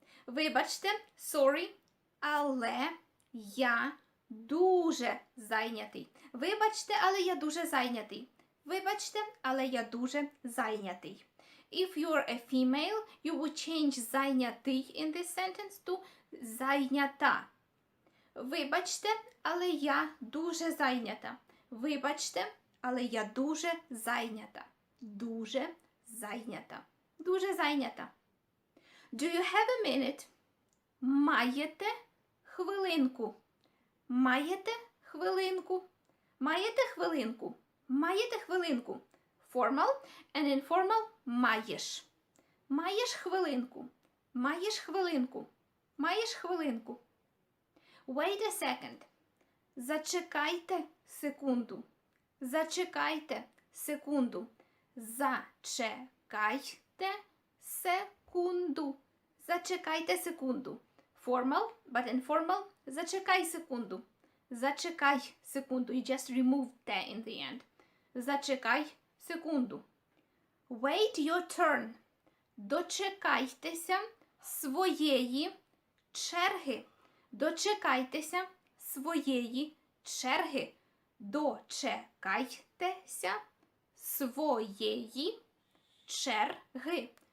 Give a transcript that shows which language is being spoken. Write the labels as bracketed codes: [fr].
[uk] Вибачте, [en] sorry, [uk] але я дуже зайнятий. Вибачте, але я дуже зайнятий. Вибачте, але я дуже зайнятий. [en] If you're a female, you would change зайнятий in this sentence to зайнята. [uk] Вибачте, але я дуже зайнята. Вибачте, але я дуже зайнята. Дуже зайнята. Дуже зайнята. [en] Do you have a minute? [uk] Маєте хвилинку? Маєте хвилинку? Маєте хвилинку? Маєте хвилинку? [en] Formal and informal маєш. [uk] Маєш хвилинку? Маєш хвилинку? Маєш хвилинку? [en] Wait a second. [uk] Зачекайте секунду. Зачекайте секунду. Зачекайте секунду. Зачекайте секунду. [en] Formal, but informal. [uk] Зачекай секунду. Зачекай секунду. [en] You just remove the in the end. [uk] Зачекай секунду. [en] Wait your turn. [uk] Дочекайтеся своєї черги. Дочекайтеся своєї черги. Дочекайтеся своєї черги.